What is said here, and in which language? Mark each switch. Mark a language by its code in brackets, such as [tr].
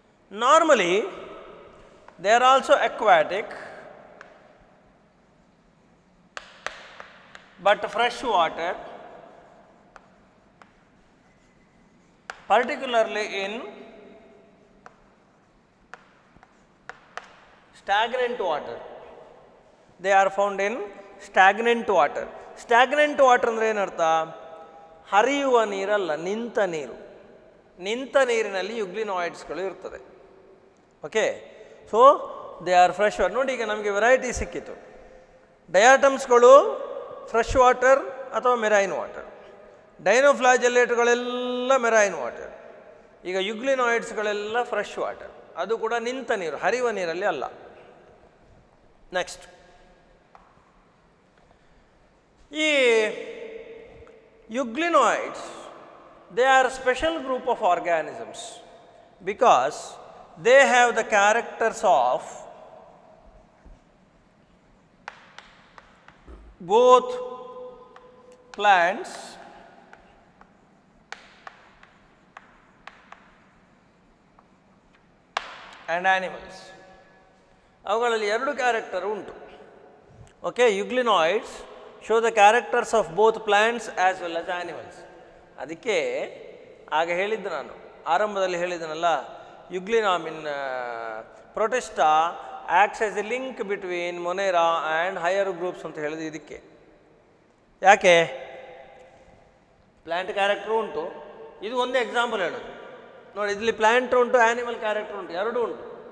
[en] Normally, they are also aquatic, but fresh water, particularly in stagnant water. They are found in stagnant water. [kn] Stagnant water ಅಂದರೆ ಏನರ್ಥ? ಹರಿಯುವ ನೀರಲ್ಲ, ನಿಂತ ನೀರು. ನಿಂತ ನೀರಿನಲ್ಲಿ ಯುಗ್ಲಿನಾಯ್ಡ್ಸ್ಗಳು ಇರ್ತದೆ. Okay, [en] So they are fresh water. [kn] ನೋಡಿ, ಈಗ ನಮಗೆ ವೆರೈಟಿ ಸಿಕ್ಕಿತು. ಡಯಾಟಮ್ಸ್ಗಳು ಫ್ರೆಶ್ ವಾಟರ್ ಅಥವಾ ಮೆರೈನ್ ವಾಟರ್, ಡೈನೋಫ್ಲಾಜೆಲ್ಲೇಟ್ಗಳೆಲ್ಲ ಮೆರೈನ್ ವಾಟರ್. ಈಗ ಯುಗ್ಲಿನಾಯ್ಡ್ಸ್ಗಳೆಲ್ಲ ಫ್ರೆಶ್ ವಾಟರ್, ಅದು ಕೂಡ ನಿಂತ ನೀರು, ಹರಿಯುವ ನೀರಲ್ಲಿ ಅಲ್ಲ. [en] Next, ಈ euglenoids, they are a special group of organisms because they have the characters of both plants and animals. [kn] ಅವುಗಳಲ್ಲಿ ಎರಡು ಕ್ಯಾರೆಕ್ಟರ್ ಉಂಟು. [en] Okay, euglenoids show the characters of both plants as well as animals. [kn] ಅದಕ್ಕೆ ಆಗ ಹೇಳಿದ್ದು, ನಾನು ಆರಂಭದಲ್ಲಿ ಹೇಳಿದ್ದನಲ್ಲ, ಯುಗ್ಲಿನಾಮಿನ್ [en] protista acts as a link between monera and higher groups [kn] ಅಂತ ಹೇಳಿದ್ದು ಇದಕ್ಕೆ. ಯಾಕೆ? ಪ್ಲ್ಯಾಂಟ್ ಕ್ಯಾರೆಕ್ಟರ್ ಉಂಟು, ಇದು ಒಂದೇ ಎಕ್ಸಾಂಪಲ್ ಹೇಳೋದು. ನೋಡಿ, ಇಲ್ಲಿ ಪ್ಲ್ಯಾಂಟ್ ಉಂಟು, ಆ್ಯನಿಮಲ್ ಕ್ಯಾರೆಕ್ಟರ್ ಉಂಟು, ಎರಡೂ ಉಂಟು.